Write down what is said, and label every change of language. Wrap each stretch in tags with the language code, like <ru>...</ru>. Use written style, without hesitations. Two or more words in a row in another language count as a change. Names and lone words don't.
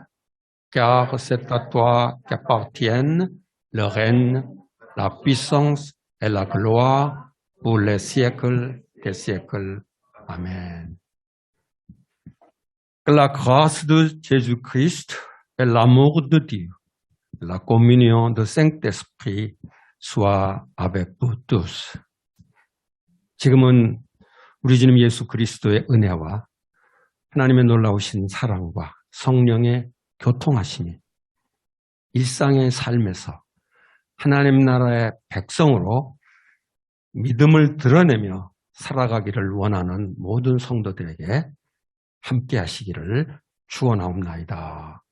<fr>Car c'est à toi qu'appartiennent le règne, la puissance et la gloire pour les siècles des siècles. Amen. Que la grâce de Jésus-Christ et l'amour de Dieu, la communion du Saint-Esprit soit avec vous tous.</fr> <ko>지금은 우리 주님 예수 그리스도의 은혜와 하나님의 놀라우신 사랑과 성령의 교통하심이 일상의 삶에서 하나님 나라의 백성으로 믿음을 드러내며 살아가기를 원하는 모든 성도들에게 함께 하시기를 축원하옵나이다.</ko>